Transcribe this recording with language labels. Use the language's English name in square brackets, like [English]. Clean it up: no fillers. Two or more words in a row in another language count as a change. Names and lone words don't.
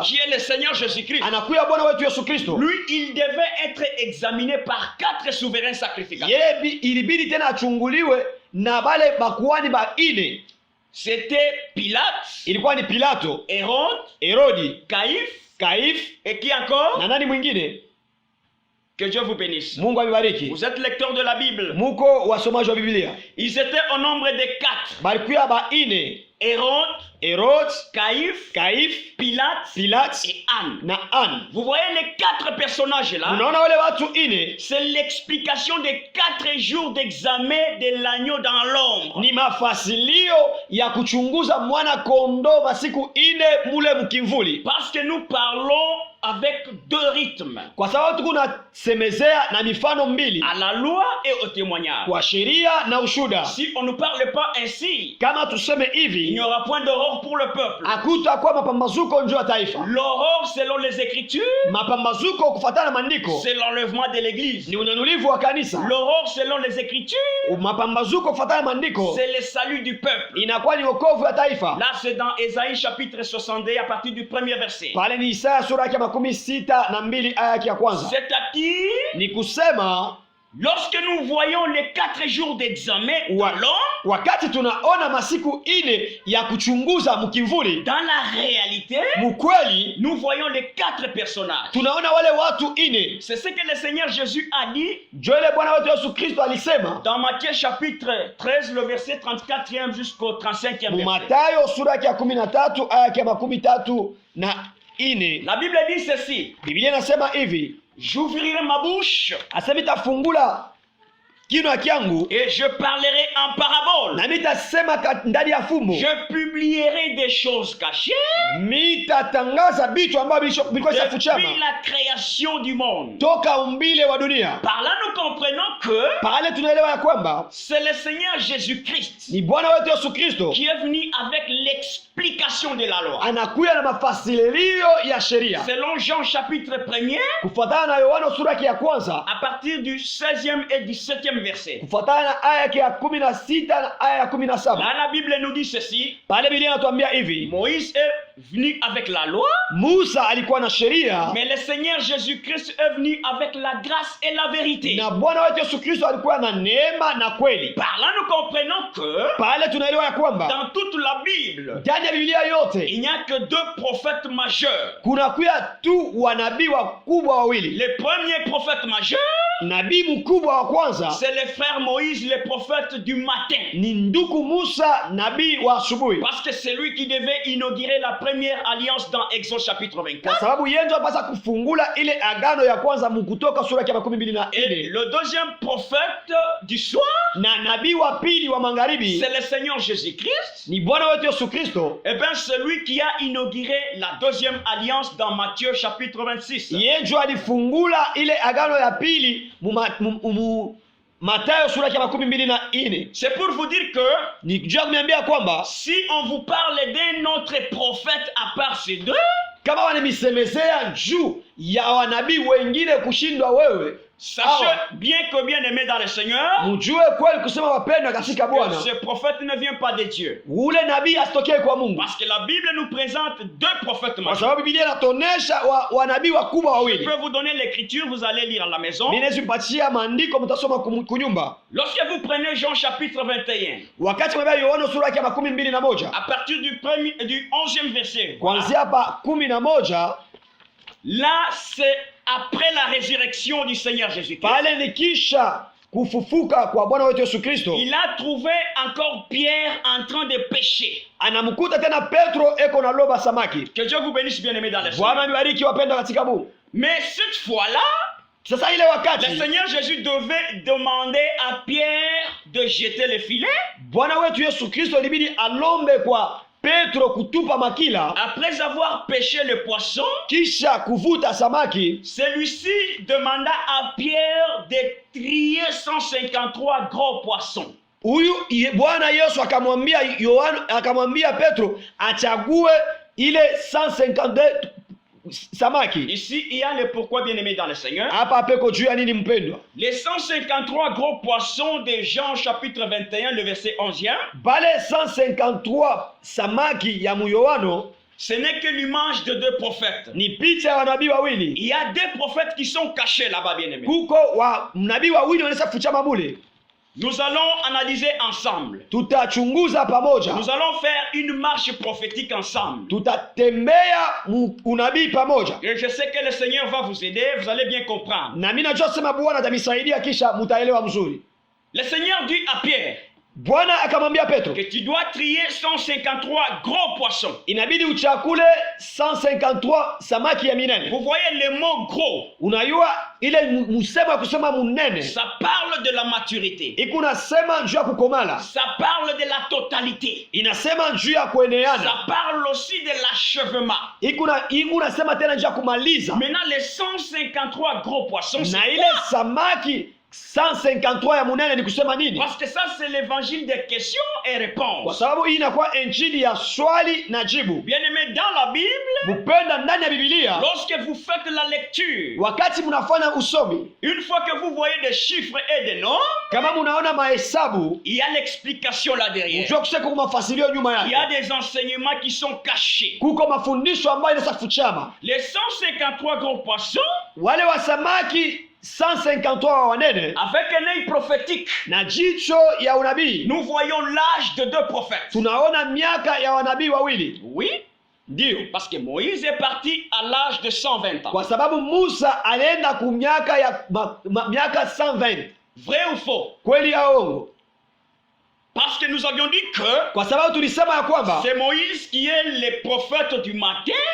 [French] qui est le Seigneur Jésus-Christ, [Swahili] anakuya Bwana wetu Yesu Kristo, [French] lui, il devait être examiné par 4 souverains sacrificateurs. [Swahili] yeye ilibidi tena achunguliwe na bale bakuani ba ine. [French] C'était Pilate, [Swahili] Ilikuwa ni Pilato, [French] Hérode, [Swahili] Herodi, [French] Caïphe, [Swahili] Kaifu [French] et qui encore? [Swahili] na nani mwingine. [French] Que Dieu vous bénisse. [Swahili] Mungu abibariki. [French] Vous êtes lecteur de la Bible. [Swahili] Muko wasomaji wa Biblia. [French] Ils étaient au nombre de 4. [Swahili] Balikuya ba ine: [French] Hérode, [Swahili] Herod, [French] Caïphe, [Swahili] Kaifu, [French] Pilate [Swahili] Pilate [French] et Anne. [Swahili] na Anne. [French] Vous voyez les 4 personnages là? [Swahili] Unaona wale watu ine [French] C'est l'explication des 4 jours d'examen de l'agneau dans l'ombre. [Swahili] ni mafasilio ya kuchunguza mwana kondo masiku ine mule mkimvuli, [French] Parce que nous parlons avec 2 rythmes. [Swahili] kwa sababu tuko nasemezea na mifano mbili, [French] À la loi et au témoignage. [Swahili] kwa sheria na ushuda. [French] Si on ne parle pas ainsi, [Swahili] Kama tuseme [French] il n'y [Swahili] hivi, [French] aura point d'aurore pour le peuple. [Swahili] hakutakuwa mapambazuko njoo ya taifa. [French] L'aurore, selon les Écritures, [Swahili] Mapambazuko kufuatana na maandiko [French] c'est l'enlèvement de l'Église. [Swahili] ni unyanyulivu wa kanisa. [French] L'aurore, selon les Écritures, [Swahili] Mapambazuko kufuatana na maandiko [French] c'est le salut du peuple. [Swahili] inakuwa ni wokovu ya taifa. [French] Là, c'est dans Ésaïe chapitre 62 à partir du premier verset. [Swahili] Pale ni Isaya sura yake 62 aya yake ya kwanza. [French] C'est-à-dire, [Swahili] Ni kusema [French] lorsque nous voyons les 4 jours d'examen dans l'homme, [Swahili] wakati tunaona masiku ine ya kuchunguza mkimvuli, [French] dans la réalité, [Swahili] mkweli [French] nous voyons les 4 personnages. [Swahili] tunaona wale watu ine. [French] C'est ce que le Seigneur Jésus a dit [Swahili] Joele Bwana wetu Yesu Kristo alisema [French] dans Matthieu chapitre 13, le verset 34e jusqu'au 35e verset. [Swahili] Matayo sura yake ya 13 aya yake ya 34. [French] La Bible dit ceci: [Swahili] Biblia inasema hivi, [French] j'ouvrirai ma bouche [Swahili] asema itafungula kinywa kyangu [French] et je parlerai en parabole. [Swahili] na mitasema ndani ya fumbo, [French] Je publierai des choses cachées [Swahili] mitatangaza vitu ambavyo vilikuwa shafuchama [French] depuis la création du monde. [Swahili] toka umbile wa dunia. [French] Par là, nous comprenons que [Swahili] Pale tunaelewa ya kwamba [French] c'est le Seigneur Jésus-Christ [Swahili] ni Bwana wetu Yesu Kristo [French] qui est venu avec l'explication de la loi. [Swahili] anakuya na mafasilio ya sheria [French] Selon Jean chapitre 1er, [Swahili] kufuatana na Yohana sura yake ya kwanza [French] à partir du 16e et 17e verset. [Swahili] kufuatana na aya yake ya 16 na aya ya 17. [French] Là, la Bible nous dit ceci: [Swahili] Pale Biblia inatuambia hivi, [French] Moïse est venu avec la loi, [Swahili] Musa alikuwa na sheria [French] mais le Seigneur Jésus-Christ est venu avec la grâce et la vérité. [Swahili] na Bwana wetu Yesu Kristo alikuwa na neema na kweli. [French] Par là, nous comprenons que [Swahili] Pale tunaelewa ya kwamba [French] dans toute la Bible, [Swahili] ndani ya Biblia yote [French] il n'y a que 2 prophètes majeurs. [Swahili] kuna kuya tu wanabii wakubwa wawili. [French] Le premier prophète majeur, [Swahili] nabii mkubwa wa kwanza [French] c'est le frère Moïse, le prophète du matin. [Swahili] ni ndugu Musa, nabii wa asubuhi, [French] Parce que c'est lui qui devait inaugurer la première alliance dans Exode chapitre [Swahili] kwa 24. sababu yeye ndio apasa kufungula ile agano ya kwanza mkutoka sura ya 24. [French] Et le deuxième prophète du soir, [Swahili] Na nabii wa pili wa magharibi [French] c'est le Seigneur Jésus-Christ. [Swahili] ni Bwana wetu Yesu Kristo. [French] Et bien, c'est lui qui a inauguré la deuxième alliance dans Matthieu chapitre 26. [Swahili] Yeye ndio alifungula ile agano ya pili Mathayo sura ya 24. [French] C'est pour vous dire que [Swahili] Ni jua kuniambia kwamba [French] si on vous parle d'un autre prophète à part ces deux, [Swahili] kama wanamisemezea juu ya wanabii wengine kushindwa wewe, [French] sachez bien que bien aimé dans le Seigneur, [Swahili] mjue kweli kusema wapendwa katika [French] que [Swahili] Bwana, [French] ce prophète ne vient pas de Dieu. [Swahili] ule nabii asitokee kwa Mungu, [French] Parce que la Bible nous présente deux prophètes [Swahili] kwa [French] majeurs. [Swahili] sababu Biblia inatonesha wanabii wakubwa [French] Je [Swahili] wawili. [French] peux vous donner l'écriture, vous allez lire à la maison. [Swahili] Mimi nisipatia maandiko, mtasoma kunyumba. [French] Lorsque vous prenez Jean chapitre 21, [Swahili] Wakati mwambia Yohana sura ya 21, [French] à partir du 11e verset, [Swahili] kuanzia hapa 11, [French] là c'est après la résurrection du Seigneur Jésus-Christ. [Swahili] pale ni kisha kufufuka kwa Bwana wetu Yesu Kristo, [French] Il a trouvé encore Pierre en train de pêcher. [Swahili] anamkuta tena Petro eko na loba samaki. [French] Que Dieu vous bénisse bien aimé dans le [Swahili] Bwana [French] Seigneur. [Swahili] mibariki wapendwa katika Mungu. [French] Mais cette fois-là, [Swahili] Sasa ile [French] le [Swahili] wakati [French] Seigneur Jésus devait demander à Pierre de jeter le filet. [Swahili] Bwana wetu Yesu Kristo ilibidi alombe kwa Petro kutupa makila, [French] Après avoir pêché le poisson, [Swahili] kisha kuvuta samaki. [French] celui-ci demanda à Pierre de trier 153 gros poissons. [Swahili] Huyu Bwana Yesu akamwambia Petro achague ile 152 samaki. [French] Ici, il y a le pourquoi bien aimé dans le Seigneur. [Swahili] Hapa peko juu ya nini mpendwa? [French] Les 153 gros poissons de Jean chapitre 21, le verset 11e, [Swahili] Bale 153 samaki ya Yohana [French] ce n'est que l'image de deux prophètes. [Swahili] ni picha ya wanabii wawili. [French] Il y a deux prophètes qui sont cachés là-bas, bien aimé. [Swahili] Kuko wa nabii wawili wanaweza kufichama mule. [French] Nous allons analyser ensemble. [Swahili] Tutachunguza pamoja. [French] Nous allons faire une marche prophétique ensemble. [Swahili] Tutatembea unabii pamoja. [French] Et je sais que le Seigneur va vous aider, vous allez bien comprendre. [Swahili] Na mimi najua sema Bwana atanisaidia kisha mtaelewa mzuri. [French] Le Seigneur dit à Pierre [Swahili] Bwana akamwambia Petro, [French] que tu dois trier 153 gros poissons. [Swahili] inabidi uchakule 153 samaki ya minene. [French] Vous voyez le mot gros, [Swahili] Unajua ile msemo ya kusema munene, [French] ça parle de la maturité. [Swahili] ikunasema juu ya kukomala, [French] Ça parle de la totalité. [Swahili] inasema juu ya kueneana, [French] Ça parle aussi de l'achèvement. [Swahili] ikunasema tena juu ya kumaliza. [French] Maintenant, les 153 gros poissons, c'est [Swahili] Na ile samaki 153 ya munene ni kusema nini? [French] parce que ça, c'est l'évangile des questions et [Swahili] Kwa [French] réponses. [Swahili] sababu hii inakuwa injili ya swali na jibu. [French] Bien aimé, dans la Bible, [Swahili] Mpenda ndani ya Biblia, [French] lorsque vous faites la lecture, [Swahili] wakati mnafanya usomi, [French] une fois que vous voyez des chiffres et des nombres, [Swahili] kama mnaona mahesabu, [French] il y a l'explication là derrière. [Swahili] mjue kusema kuko mafasirio nyuma [French] Il y a [Swahili] yake. [French] des enseignements qui sont cachés. [Swahili] Kuko mafundisho ambayo inaweza kuchama. [French] Les 153 gros poissons, [Swahili] Wale wa samaki 153 wa wanene [French] avec un œil prophétique, [Swahili] na jicho ya unabii, [French] nous voyons l'âge de deux prophètes. [Swahili] tunaona miaka ya wanabii wawili. [French] Oui, [Swahili] Ndio, [French] parce que Moïse est parti à l'âge de 120 ans. [Swahili] kwa sababu Musa alienda ku miaka ya miaka 120. [French] Vrai ou faux? [Swahili] Kweli au uongo? [French] Parce que nous avions dit que [Swahili] Kwa sababu tulisema ya kwamba [French] c'est Moïse qui est le prophète du matin